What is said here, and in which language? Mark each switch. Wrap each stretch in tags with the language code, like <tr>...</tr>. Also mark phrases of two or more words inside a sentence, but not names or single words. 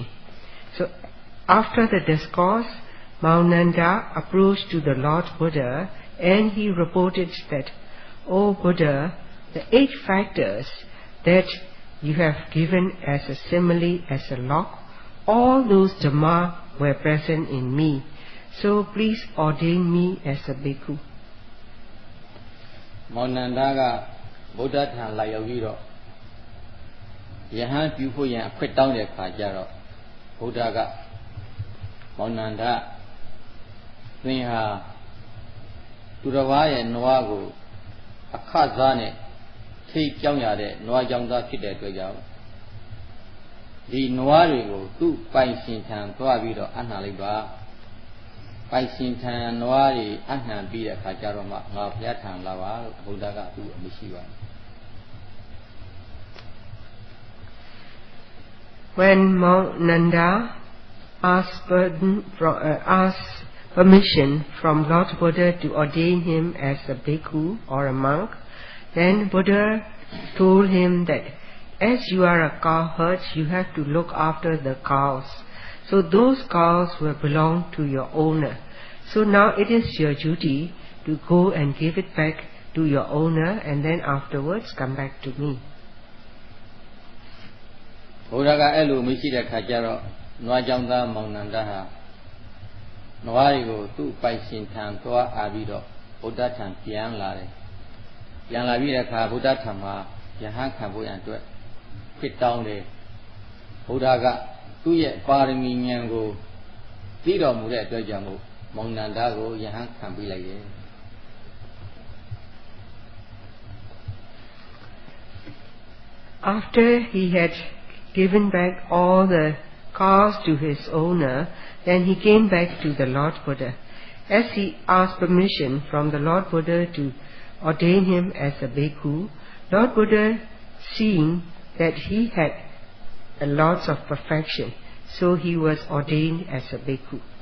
<en>So after the discourse, Maunanda approached to the Lord Buddha and he reported that, "O Buddha, the 8 factors that you have given as a simile, as a lock, all those Dhamma were present in me. So please ordain me as a bhikkhu."</en> <my>Maunanda ကဗုဒ္ဓထံလာရောက်ပြီးတော့ယဟန်ပြုဖို့ရန်အခွင့်တောင်းတဲ့အခါကျတော့ဗု ဒ္ဓကမောင်နန္ဒသင်ဟာသူတစ်ပါးရဲ့နွားကိုအခစားနဲ့ထိတ်ကြောင်းရတဲ့နွားကြောင်သားဖြစ်တဲ့အတွက်ကြောင့်ဒီနွားတွေကိုသူ့ပိုင်ရှင်ထံသွားပြီးတော့အနှံလိုက်ပါပိုင်ရှင်ထံနွားတွေအနှံပြီးတဲ့အခါကျတော့မှငါဘုရားထံလာပါလို့ဗုဒ္ဓကသူ့အမရှိပါဘူး</my> <en>When Maunanda asked permission from Lord Buddha to ordain him as a bhikkhu or a monk, then Buddha told him that as you are a cowherd, you have to look after the cows. So those cows will belong to your owner. So now it is your duty to go and give it back to your owner and then afterwards come back to me.</en> <my>ဘုရားကအဲ့လိုမရှိတဲ့ခါကျတော့နွားကြောင်သားမောင်နန္ဒဟာနွားတွေကိုသူ့ပိုင်ရှင်ထံသွားအားပြီးတော့ဗုဒ္ဓထံပြန်လာတယ်ပြန်လာပြီးတဲ့အခါဗုဒ္ဓထံမှာယဟန်ခံဖို့ရန်အတွက်ခွင့်တောင်းတယ်ဗုဒ္ဓကသူ့ရဲ့ပါရမီဉာဏ်ကိုသိတော်မူတဲ့အတွက်ကြောင့်မို့မောင်နန္ဒကိုယဟန်ခံပေးလိုက်တယ်</my> <en>After he had given back all the cars to his owner, then he came back to the Lord Buddha. As he asked permission from the Lord Buddha to ordain him as a bhikkhu, Lord Buddha, seeing that he had lots of perfection, so he was ordained as a bhikkhu.</en>